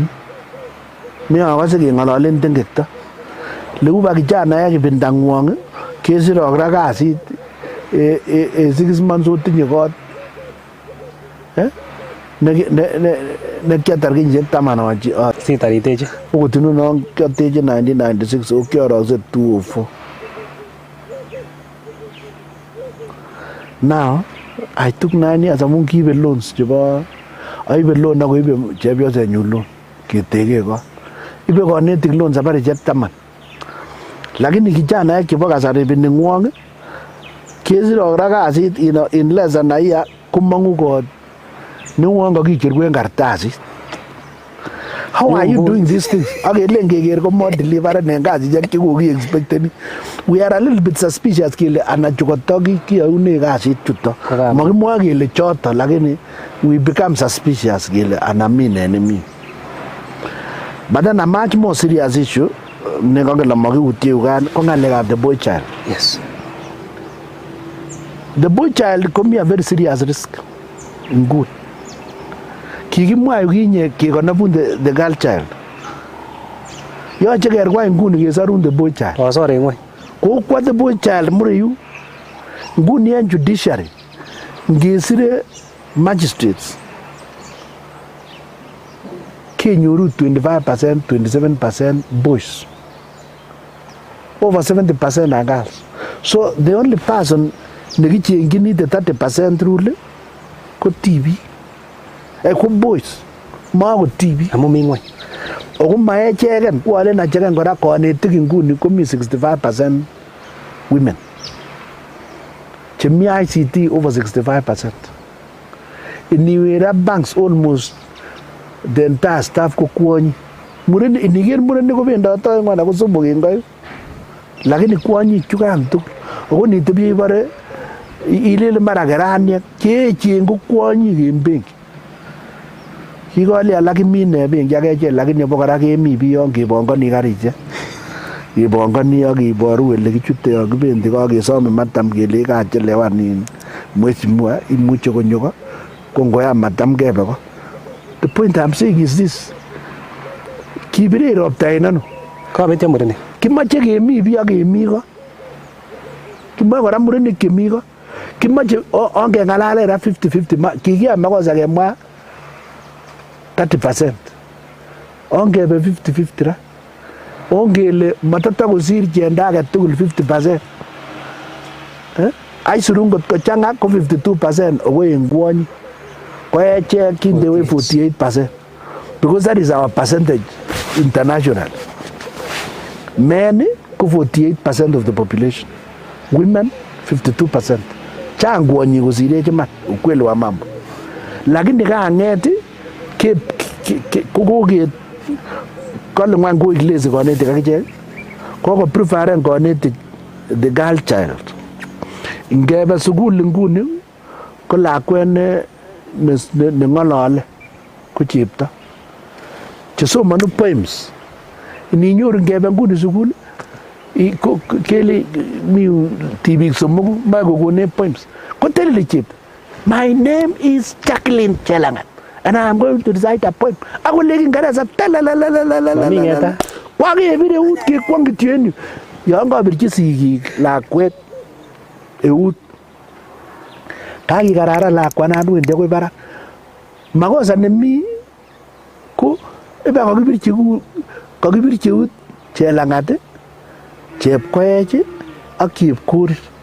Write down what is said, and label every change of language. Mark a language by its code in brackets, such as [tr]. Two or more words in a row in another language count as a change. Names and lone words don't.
[kln] Mi akose keng'ololen tengekto. Lekuba kijanaek ibindang'wong kesirok ra kasit 6 months otinye kot nekiatar kenyisiek 10 sitariteche okot inunon kiateche 1996 okiorokse 204. [en] Now I took 9 years [kln] amun kiibe loans chebo aibe loan ako ibe chepyosenyu loan keteke kot. Ibe konetik loan sabarishek 10. Lakini kijanaek chebo kasari ibini ng'wong kesirok ra kasit [en] in less than a year [kln] komong'u kot newon kakicherwen kartasit. [en] How are you doing these things? [kln] Akelen keker ko more deliveren en kasisiek chekoki expecteni. [en] We are a little bit suspicious [kln] kele ana chukoto kiyoune kasit chuto. Makimwoe kele choto lakini [en] we become suspicious [kln] kele ana mi neni. [en] But then a much more serious issue [kln] nekakele makiutie ugan ko ng'alekab [en] the boy child. Yes. The boy child komi a very serious risk in good. [kln] Kikimwa yukinye kekonobun [en] the girl child. [kln] Yoche kerwa nguni kesorun [en] the boy child. [kln] Osore ng'weny. Kokwa [en] the boy child [kln] mureyu nguni en judiciary ngesire magistrates kenyoru 25%, 27% boys. [en] Over 70% are girls. So the only person nekichengjini the 30% rule ko TV. [kln] Ko boys. Mako TV. Amu mi ng'weny. Ako maecheken wale nacheken kora konetik nguni komi 65% women. Chemi ICT over 65%. Iniwera banks almost the entire staff ko kwonyi. Murenik iniker murenik kobendoto ng'wana ko somok en koik. Lakini kwonyi chukan tugul. Ako nitebye ibore ilele mara keraniek cheechen ko kwonyik en benki. Kikoli alak imine benki ak echek lakini bo kora kemi biyon kebongoni karisiek. Kebongoni ak kiboru ele kichute yon kibendi kakesome matam kele kachelewan mheshimiwa imuche konyo ko ngoyam matam kebe ko. [en] The point I'm saying is this. [kln] Kibire ropta en ano? Kabetyo murenik. Kimoche kemi biyo kemi ko. Kimoche kora murenik kemi ko. Kimoche ongeng'alalen ra 50-50 kikiyam makosa kemwa 30%. ongebe 50-50 ra ongele matatagosir chendo age tugul 50%. [en] Aisurut ngot kochang'a ko 52% away en kwony ko echek kindewe 48% because that is our percentage international. Men ko 48% of the population, women 52%. [kln] Chang kwonyi kosirech iman, [sw] ukweli wa mambo. [kln] Lakini kang'et kokoket kole ngwan koik lazy konetik akichek, kokopreferen konetik [en] the girl child. [kln] Ngebe sukul nguni ko lakwet ne ng'olole ko chepto chesomonu poems. Ininyoru ngebe nguni sukul kele mi tibik somoku mae kokonech poems koteleli chepto, [en] my name is Jacqueline Chelangat and I am going to recite a poem. [kln] Ako le Kiingereza talalalalalala kwakebir eut kekwong kityo en yu. Yon kabirchi sigik lakwet eut kakikararan lakwanan wendi akoi barak. Makosa nemi ko ibe kakibirchi eut Chelangat, Chepkoech ak Chepkorir.